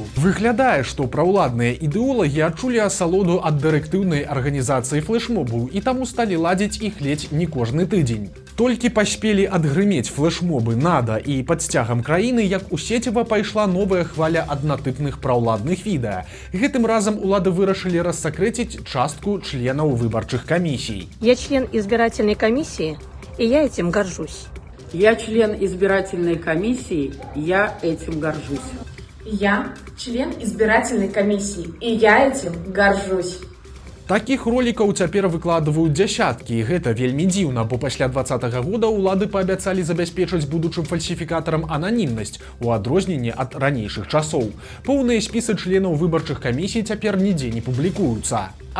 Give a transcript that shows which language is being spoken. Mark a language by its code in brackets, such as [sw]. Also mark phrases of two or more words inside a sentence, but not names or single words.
[be] Выглядае, што праўладныя ідэолагі адчулі асалоду ад дырэктыўнай арганізацыі флэшмобаў і таму сталі ладзіць іх ледзь не кожны тыдзень. Толькі паспелі адгрымець флэшмобы нада і пад сцягам краіны, як у сеціва пайшла новая хваля аднатыпных праўладных відэа. Гэтым разам улады вырашылі рассакрэціць частку членаў выбарчых камісій. [ru] Я член избирательной комиссии, и я этим горжусь. Я член избирательной комиссии, я этим горжусь. Я член избирательной комиссии, и я этим горжусь. [be] Такіх ролікаў цяпер выкладваюць дзясяткі, і гэта вельмі дзіўна, бо пасля 2020 года ўлады паабяцалі забяспечыць будучым фальсіфікатарам ананімнасць, у адрозненні ад ранейшых часоў. Поўныя спісы членаў выбарчых камісій цяпер нідзе не публікуюцца.